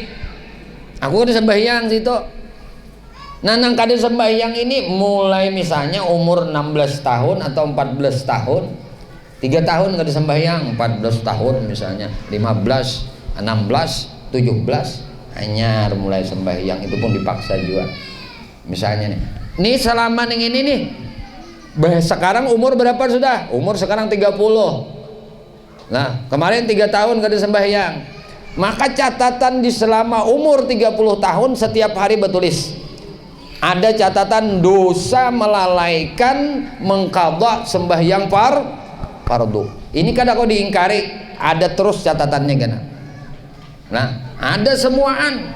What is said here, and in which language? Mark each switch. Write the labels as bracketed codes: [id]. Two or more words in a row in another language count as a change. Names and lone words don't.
[bjn] Aku kada sembahyang situ. Nanang kada sembahyang ini mulai misalnya umur 16 tahun atau 14 tahun, 3 tahun kada sembahyang, 14 tahun misalnya, 15, 16, 17 hanya mulai sembahyang, itu pun dipaksa juga. [id] Misalnya nih selama ini nih, sekarang umur berapa sudah? Umur sekarang 30. [bjn] Nah, kemarin 3 tahun kada sembahyang. [id] Maka catatan di selama umur 30 tahun setiap hari bertulis. Ada catatan dosa melalaikan mengqadha sembahyang fardu. [bjn] Ini kada kau diingkari, ada terus catatannya kan. Nah, ada semuaan.